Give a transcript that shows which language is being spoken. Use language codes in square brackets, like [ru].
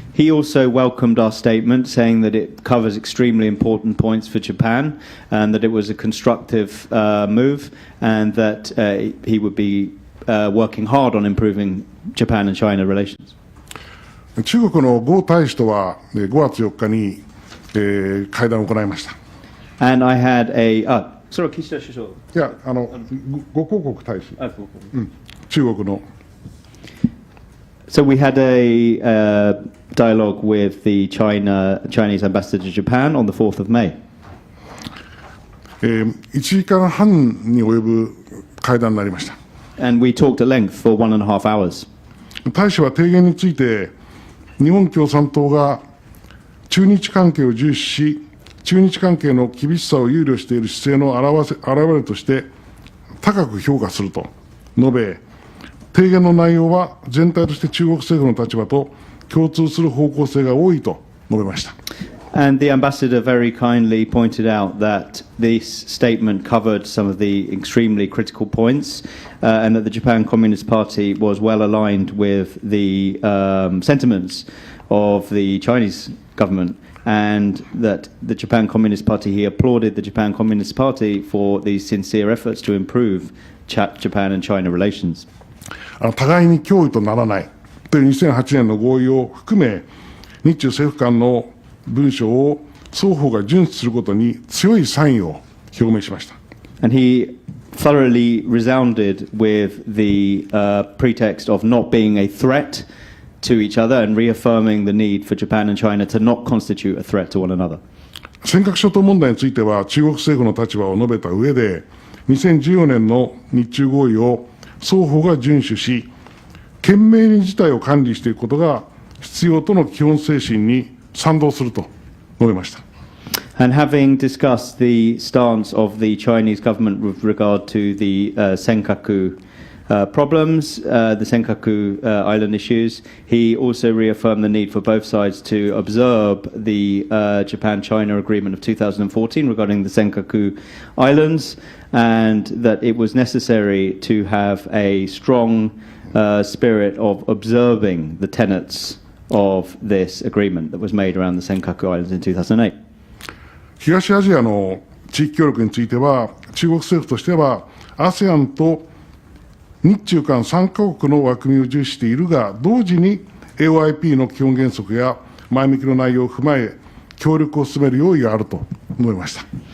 [en] He also welcomed our statement, saying that it covers extremely important points for Japan, and that it was a constructive move, and that he would be working hard on improving Japan and China relations. [ja] 中国の呉大使とは5月4日に会談を行いました。 [en] And I had sorry, Kishida首相。 [ja] いや、呉広告大使。中国の。 [en] So we had a dialogue with the Chinese ambassador to Japan on the 4th of May. [ja] 1時間半に及ぶ会談になりました。 [en] And we talked at length for 1.5 hours. [ja] 大使は提言について、日本共産党が中日関係を重視し、中日関係の厳しさを憂慮している姿勢の表れとして高く評価すると述べ、提言の内容は全体として中国政府の立場と共通する方向性が多いと述べました。 [en] And the ambassador very kindly pointed out that this statement covered some of the extremely critical points, and that the Japan Communist Party was well aligned with the sentiments of the Chinese government, and that the Japan Communist Party, he applauded the Japan Communist Party for these sincere efforts to improve Japan and China relations. [ja] 互いに脅威とならないという2008年の合意を含め、日中政府間の文書を双方が遵守することに強い賛意を表明しました。 [en] And he thoroughly resounded with the pretext of not being a threat to each other and reaffirming the need for Japan and China to not constitute a threat to one another. [ja] 尖閣諸島問題については中国政府の立場を述べた上で、2014年の日中合意を双方が遵守し、懸命に事態を管理していくことが必要との基本精神に賛同すると述べました。 [en] And having discussed the stance of the Chinese government with regard to the Senkaku problems, the Senkaku island issues, he also reaffirmed the need for both sides to observe the Japan-China agreement of 2014 regarding the Senkaku islands, and that it was necessary to have a strong spirit of observing the tenets of this agreement that was made around the Senkaku Islands in 2008. [ja] 東アジアの地域協力については、中国政府としては ASEAN と日中韓3カ国の枠組みを重視しているが、同時に AOIP の基本原則や前向きの内容を踏まえ、協力を進める用意があると述べました。